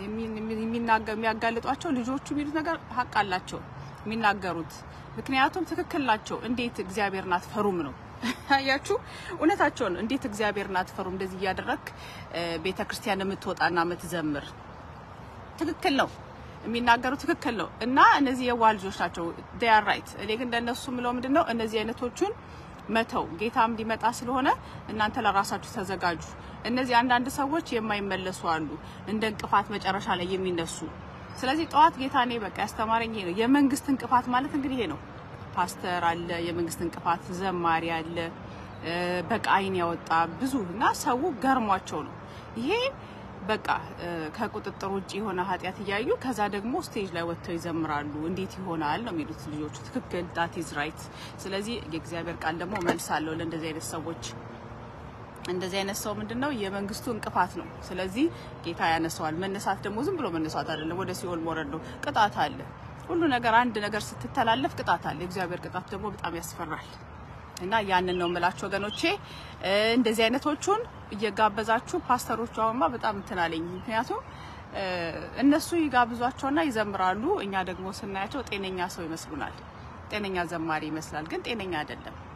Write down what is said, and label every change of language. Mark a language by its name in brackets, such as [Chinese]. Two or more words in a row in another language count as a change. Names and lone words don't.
[Amharic] የሚያጋልጧቸው ልጆቹ የሚሉት ነገር ሀቅ አላቸው የሚናገሩት፣ ምክንያቱም ትክክል ናቸው። እንዴት እግዚአብሔርን አትፈሩም ነው አያችሁ፣ እውነታቸውን እንዴት እግዚአብሔርን አትፈሩም? እንደዚህ ያደረክ ቤተክርስቲያን የምትወጣና የምትዘምር ትክክል ነው የሚናገሩ ትክክል ነው። እና እነዚህ የዋ ልጆች ናቸው። [English] they are right። [Amharic] እኔ ግን እንደነሱ ምለው ምንድነው እነዚህ አይነቶቹን መተው ጌታም ሊመጣ ስለሆነ እናንተ ለራሳችሁ ተዘጋጁ። እነዚህ አንዳንድ ሰዎች የማይመለሱ አሉ እንደ እንቅፋት መጨረሻ ላይ የሚነሱ። ስለዚህ ጠዋት ጌታ እኔ በቃ ያስተማረኝ ይሄ ነው። የመንግስት እንቅፋት ማለት እንግዲህ ይሄ ነው። ፓስተር አለ፣ የመንግስት እንቅፋት ዘማሪ አለ፣ በቃ አይን ያወጣ ብዙ እና ሰው ገርሟቸው ነው ይሄ በቃ ከቁጥጥር ውጪ የሆነ ኃጢያት እያዩ ከዛ ደግሞ ስቴጅ ላይ ወጥተው ይዘምራሉ። እንዴት ይሆናል ነው የሚሉት ልጆቹ። ትክክል፣ [English] that is right። [Amharic] ስለዚህ የእግዚአብሔር ቃል ደግሞ መልስ አለው ለእንደዚህ አይነት ሰዎች። እንደዚህ አይነት ሰው ምንድነው የመንግስቱ እንቅፋት ነው። ስለዚህ ጌታ ያነሳዋል። መነሳት ደግሞ ዝም ብሎ መነሳት አይደለም፣ ወደ ሲኦል መውረድ ነው። ቅጣት አለ። ሁሉ ነገር አንድ ነገር ስትተላለፍ ቅጣት አለ። እግዚአብሔር ቅጣት ደግሞ በጣም ያስፈራል። እና ያንን ነው የምላችሁ ወገኖቼ። እንደዚህ አይነቶቹን እየጋበዛችሁ ፓስተሮቹ አሁንማ በጣም እንትናለኝ። ምክንያቱም እነሱ ይጋብዟቸውና ይዘምራሉ፣ እኛ ደግሞ ስናያቸው ጤነኛ ሰው ይመስሉናል። ጤነኛ ዘማሪ ይመስላል፣ ግን ጤነኛ አይደለም።